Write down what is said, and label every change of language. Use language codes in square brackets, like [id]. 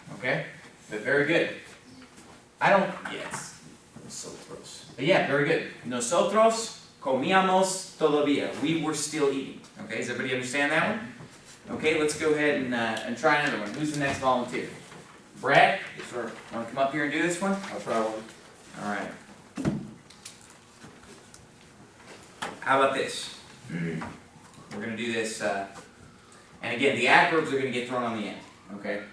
[en] Okay? But very good. Yes. So gross. But yeah, very good. [es] Nosotros comíamos todavía. [en] We were still eating. Okay, does everybody understand that one? Okay, let's go ahead and try another one. Who's the next volunteer? Brad? Yes, sir. Want to come up here and do this one? I'll try one. Alright. How about this? We're going to do this, and again, the adverbs are going to get thrown on the end. Okay?